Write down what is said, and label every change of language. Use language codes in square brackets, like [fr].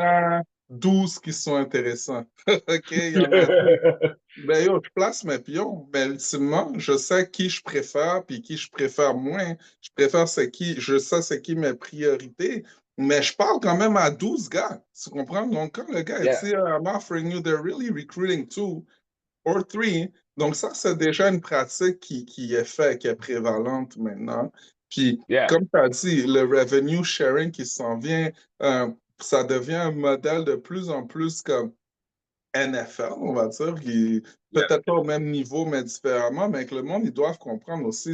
[fr] a 12 qui sont intéressants. OK, il y en a 12. Ben yo, je place mes pions, mais ultimement, je sais qui je préfère puis qui je préfère moins. Je préfère c'est qui, je sais c'est qui mes priorités, mais je parle quand même à 12 gars. Tu comprends? Donc, quand le gars [en] Yeah, [fr] dit [en] I'm offering you, they're really recruiting 2 or 3. [fr] Donc, ça, c'est déjà une pratique qui est faite, qui est prévalente maintenant. Puis, [en] yeah. [fr] comme tu as dit, le revenue sharing qui s'en vient, euh, ça devient un modèle de plus en plus comme NFL, on va dire, qui [en] Yeah. [fr] peut-être pas au même niveau, mais différemment, mais que le monde, ils doivent comprendre aussi.